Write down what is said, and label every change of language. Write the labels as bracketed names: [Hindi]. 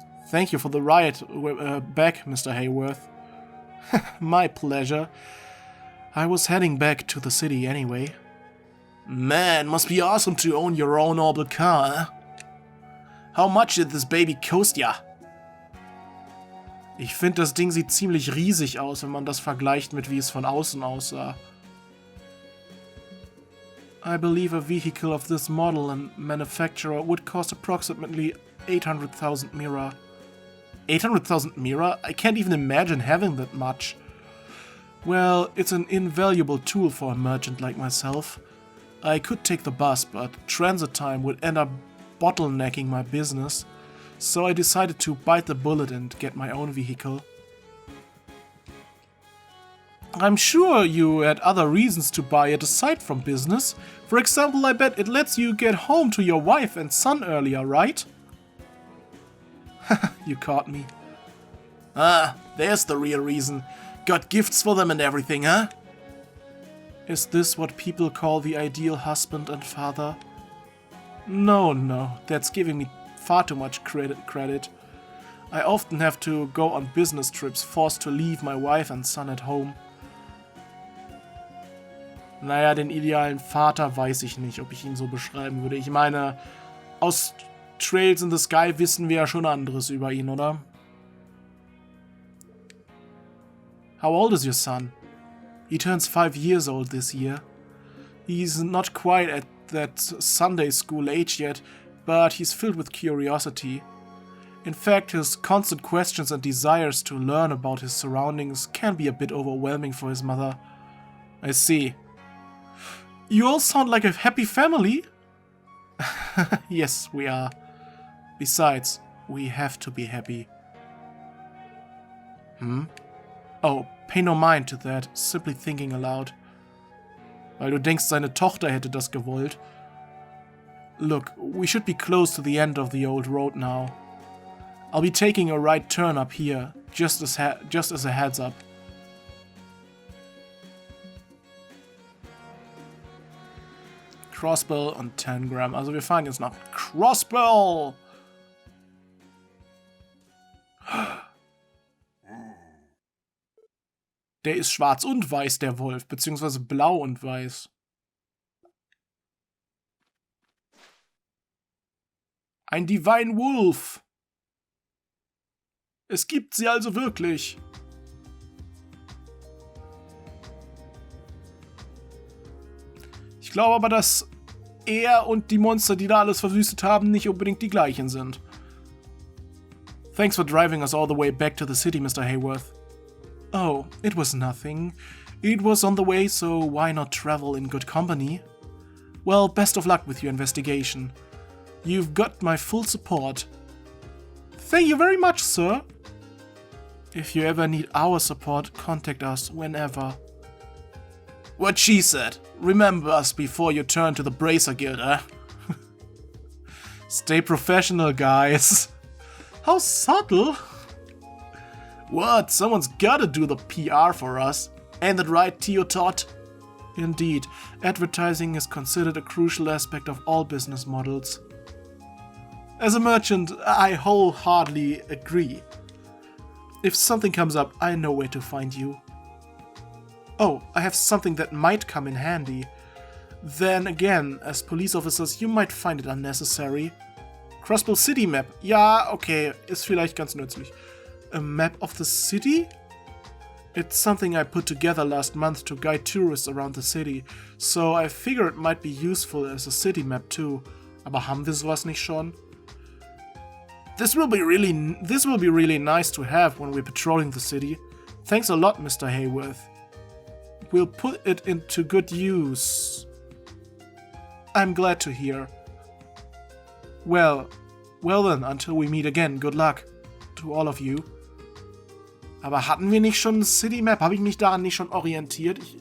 [English] Thank you for the ride back, Mr. Hayworth. My pleasure. I was heading back to the city anyway. Man, must be awesome to own your own orbit car, huh? How much did this baby cost ya? [German] Ich finde, das Ding sieht ziemlich riesig aus, wenn man das vergleicht mit wie es von außen aussah. [English] I believe a vehicle of this model and manufacturer would cost approximately 800,000 mira. 800,000 mira? I can't even imagine having that much. Well, it's an invaluable tool for a merchant like myself. I could take the bus, but transit time would end up bottlenecking my business, so I decided to bite the bullet and get my own vehicle. I'm sure you had other reasons to buy it aside from business. For example, I bet it lets you get home to your wife and son earlier, right? You caught me. Ah, there's the real reason. Got gifts for them and everything, huh? Is this what people call the ideal husband and father? No, that's giving me far too much credit. I often have to go on business trips, forced to leave my wife and son at home. [German] Naja, den idealen Vater weiß ich nicht, ob ich ihn so beschreiben würde. Ich meine, aus Trails in the Sky wissen wir ja schon anderes über ihn, oder? [English] How old is your son? He turns 5 years old this year. He's not quite at that Sunday school age yet, but he's filled with curiosity. In fact, his constant questions and desires to learn about his surroundings can be a bit overwhelming for his mother. I see. You all sound like a happy family. Yes, we are. Besides, we have to be happy. Oh, pay no mind to that, simply thinking aloud. [German] Weil du denkst, seine Tochter hätte das gewollt. [English] Look, we should be close to the end of the old road now. I'll be taking a right turn up here, just as a heads up. [German] Crossbell und 10 Gramm. Also wir fahren jetzt nach Crossbell! Der ist schwarz und weiß, der Wolf, beziehungsweise blau und weiß. Ein Divine Wolf! Es gibt sie also wirklich. Ich glaube aber, dass er und die Monster, die da alles verwüstet haben, nicht unbedingt die gleichen sind. [English] Thanks for driving us all the way back to the city, Mr. Hayworth. Oh, it was nothing. It was on the way, so why not travel in good company? Well, best of luck with your investigation. You've got my full support. Thank you very much, sir. If you ever need our support, contact us whenever. What she said. Remember us before you turn to the Bracer Guild, eh? Stay professional, guys. How subtle. What? Someone's gotta do the PR for us. Ain't that right, Teotot? Indeed, advertising is considered a crucial aspect of all business models. As a merchant, I wholeheartedly agree. If something comes up, I know where to find you. Oh, I have something that might come in handy. Then again, as police officers, you might find it unnecessary. Crossbell City Map. [German] Ja, okay, ist vielleicht ganz nützlich. [English] A map of the city? It's something I put together last month to guide tourists around the city, so I figure it might be useful as a city map too. [German] Aber haben wir sowas nicht schon? [English] This will be really nice to have when we're patrolling the city. Thanks a lot, Mr. Hayworth. We'll put it into good use. I'm glad to hear. Well then, until we meet again, good luck to all of you. [German] Aber hatten wir nicht schon eine City Map? Habe ich mich daran nicht schon orientiert?